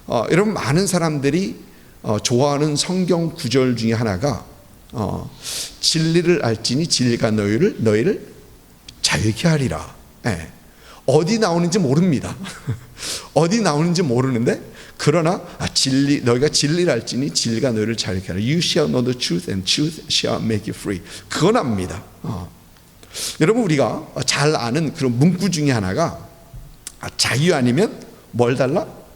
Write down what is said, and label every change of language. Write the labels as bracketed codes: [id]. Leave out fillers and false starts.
[ko] 여러분, 많은 사람들이 좋아하는 성경 구절 중에 하나가 진리를 알지니 진리가 너희를 자유케 하리라. 어디 나오는지 모릅니다. 어디 나오는지 모르는데, 그러나 너희가 진리를 알지니 진리가 너희를 자유케 하리라. [en] You shall know the truth and truth shall make you free. [ko] 그건 압니다. 여러분, 우리가 잘 아는 그런 문구 중에 하나가 자유 아니면 뭘 달라?